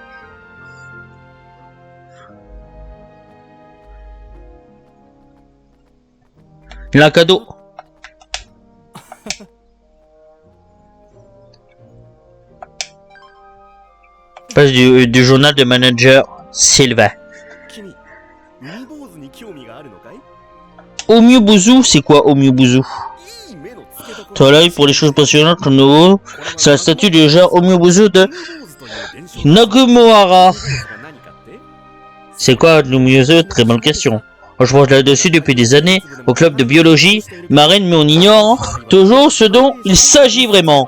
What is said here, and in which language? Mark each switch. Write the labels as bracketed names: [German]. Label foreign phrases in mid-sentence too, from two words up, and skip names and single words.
[French] Il a un cadeau. Page du journal de manager Silva. [Japanese] 君、ミー坊主に興味があるのかい？ [French] Omubuzu, c'est quoi Omubuzu? [Japanese] いい目の付けどころ [French] Travail pour les choses passionnantes, le nouveau. C'est la statue du genre Omubuzu de Nagumohara. C'est quoi Omubuzu? Très bonne question. Moi, je mange là-dessus depuis des années au club de biologie marine, mais on ignore toujours ce dont il s'agit vraiment.